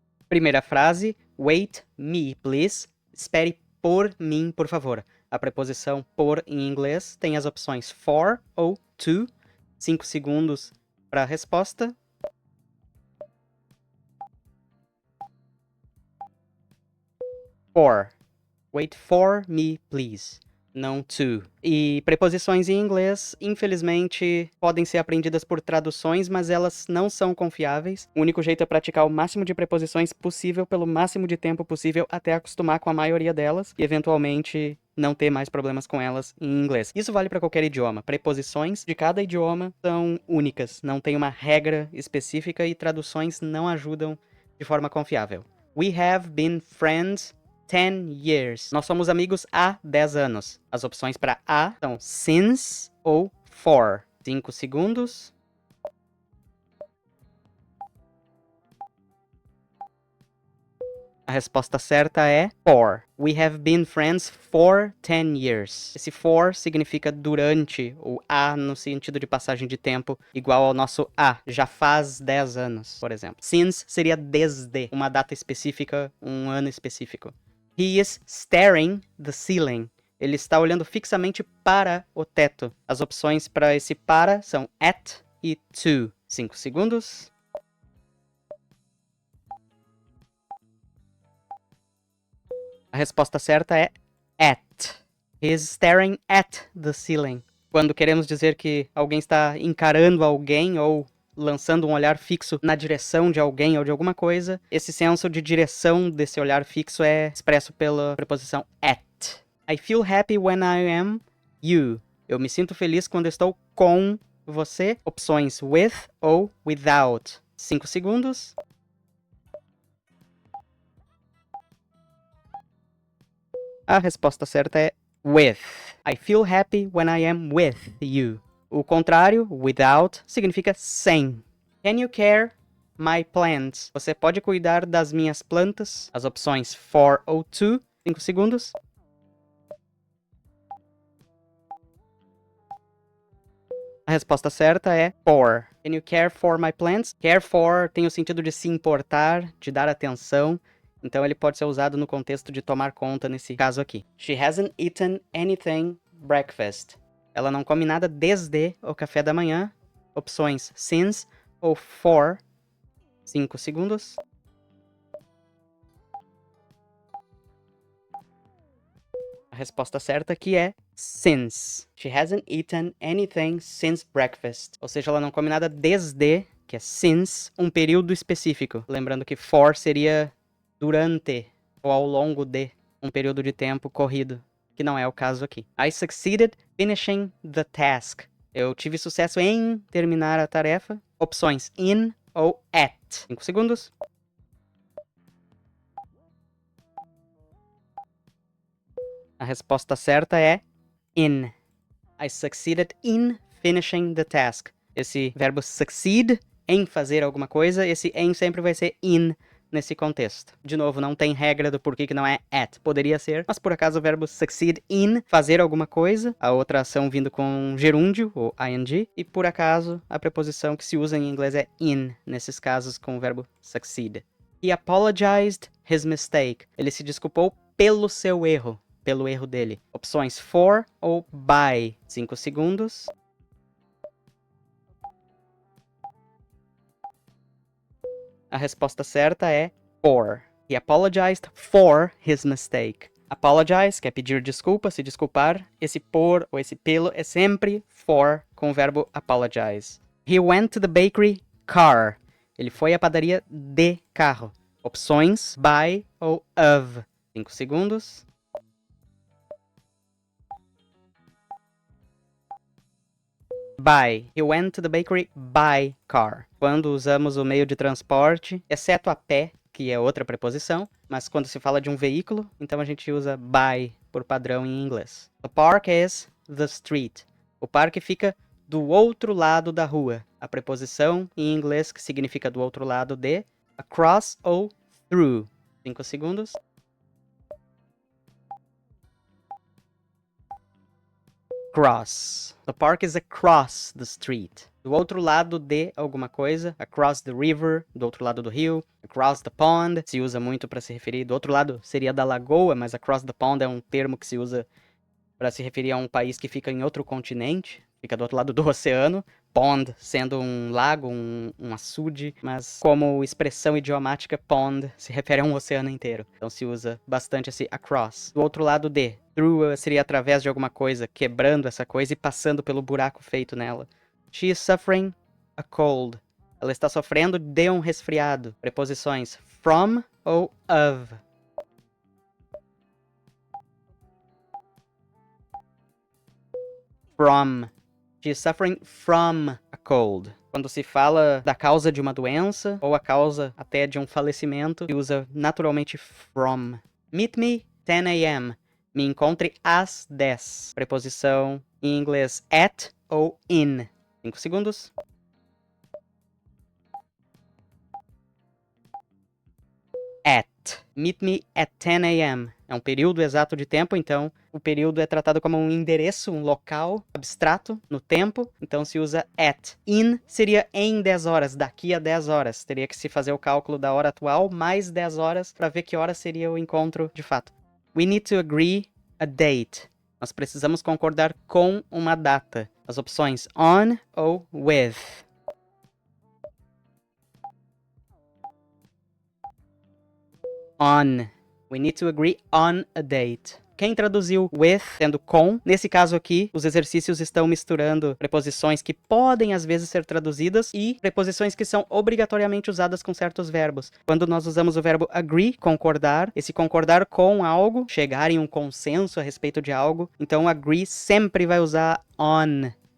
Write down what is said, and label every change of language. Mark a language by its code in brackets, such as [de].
[pt] Primeira frase, [en] wait me, please. [pt] Espere por mim, por favor. A preposição por em inglês tem as opções for ou to. 5 segundos para a resposta. [en] For. Wait for me, please. [pt] Não [en] to. [pt] E preposições em inglês, infelizmente, podem ser aprendidas por traduções, mas elas não são confiáveis. O único jeito é praticar o máximo de preposições possível pelo máximo de tempo possível até acostumar com a maioria delas e, eventualmente, não ter mais problemas com elas em inglês. Isso vale para qualquer idioma. Preposições de cada idioma são únicas, não tem uma regra específica e traduções não ajudam de forma confiável. [en] We have been friends 10 years. [pt] Nós somos amigos há 10 anos. As opções para a são since ou for. 5 segundos. A resposta certa é for. [en] We have been friends for 10 years. [pt] Esse for significa durante, ou a no sentido de passagem de tempo, igual ao nosso a. Já faz 10 anos, por exemplo. Since seria desde, uma data específica, um ano específico. [en] He is staring the ceiling. [pt] Ele está olhando fixamente para o teto. As opções para esse para são at e to. 5 segundos. A resposta certa é at. [en] He is staring at the ceiling. [pt] Quando queremos dizer que alguém está encarando alguém ou lançando um olhar fixo na direção de alguém ou de alguma coisa, esse senso de direção desse olhar fixo é expresso pela preposição at. [en] I feel happy when I am you. [pt] Eu me sinto feliz quando estou com você. Opções with ou without. 5 segundos. A resposta certa é with. I feel happy when I am with you. O contrário, without, significa sem. [en] Can you care my plants? [pt] Você pode cuidar das minhas plantas? As opções for ou to. 5 segundos. A resposta certa é for. [en] Can you care for my plants? [pt] Care for tem o sentido de se importar, de dar atenção. Então ele pode ser usado no contexto de tomar conta nesse caso aqui. [en] She hasn't eaten anything breakfast. [pt] Ela não come nada desde o café da manhã. Opções since ou for. 5 segundos. A resposta certa aqui é since. [en] She hasn't eaten anything since breakfast. [pt] Ou seja, ela não come nada desde, que é since, um período específico. Lembrando que for seria durante ou ao longo de um período de tempo corrido, que não é o caso aqui. [en] I succeeded finishing the task. [pt] Eu tive sucesso em terminar a tarefa. Opções in ou at. 5 segundos. A resposta certa é in. [en] I succeeded in finishing the task. [pt] Esse verbo succeed, em fazer alguma coisa, esse em sempre vai ser in nesse contexto. De novo, não tem regra do porquê que não é at. Poderia ser, mas por acaso o verbo succeed in, fazer alguma coisa, a outra ação vindo com gerúndio, ou ing, e por acaso a preposição que se usa em inglês é in, nesses casos com o verbo succeed. [en] He apologized his mistake. [pt] Ele se desculpou pelo seu erro, pelo erro dele. Opções for ou by. 5 segundos. A resposta certa é for. [en] He apologized for his mistake. [pt] Apologize, que é pedir desculpa, se desculpar. Esse por ou esse pelo é sempre for com o verbo apologize. [en] He went to the bakery car. [pt] Ele foi à padaria de carro. Opções by ou of. 5 segundos. [en] By. He went to the bakery by car. [pt] Quando usamos o meio de transporte, exceto a pé, que é outra preposição, mas quando se fala de um veículo, então a gente usa by por padrão em inglês. [en] The park is the street. [pt] O parque fica do outro lado da rua. A preposição em inglês que significa do outro lado de across ou through. 5 segundos. [en] across. The park is across the street. [pt] Do outro lado de alguma coisa. [en] Across the river, [pt] do outro lado do rio. Across the pond, se usa muito para se referir. Do outro lado seria da lagoa, mas [en] across the pond [pt] é um termo que se usa para se referir a um país que fica em outro continente. Fica do outro lado do oceano. Pond sendo um lago, um açude, mas como expressão idiomática, pond se refere a um oceano inteiro. Então se usa bastante esse across. Do outro lado de, through seria através de alguma coisa, quebrando essa coisa e passando pelo buraco feito nela. [en] She is suffering a cold. [pt] Ela está sofrendo de um resfriado. Preposições from ou of. [en] From. She is suffering from a cold. [pt] Quando se fala da causa de uma doença ou a causa até de um falecimento, se usa naturalmente from. [en] Meet me 10 a.m. [pt] Me encontre às 10. Preposição em inglês at ou in. 5 segundos. At. [en] Meet me at 10 a.m. [pt] É um período exato de tempo, então o período é tratado como um endereço, um local abstrato no tempo, então se usa at. In seria em 10 horas, daqui a 10 horas. Teria que se fazer o cálculo da hora atual mais 10 horas para ver que hora seria o encontro de fato. [en] We need to agree a date. [pt] Nós precisamos concordar com uma data. As opções on ou with. [en] On. We need to agree on a date. [pt] Quem traduziu with, sendo com, nesse caso aqui, os exercícios estão misturando preposições que podem às vezes ser traduzidas e preposições que são obrigatoriamente usadas com certos verbos. Quando nós usamos o verbo agree, concordar, esse concordar com algo, chegar em um consenso a respeito de algo, então agree sempre vai usar on.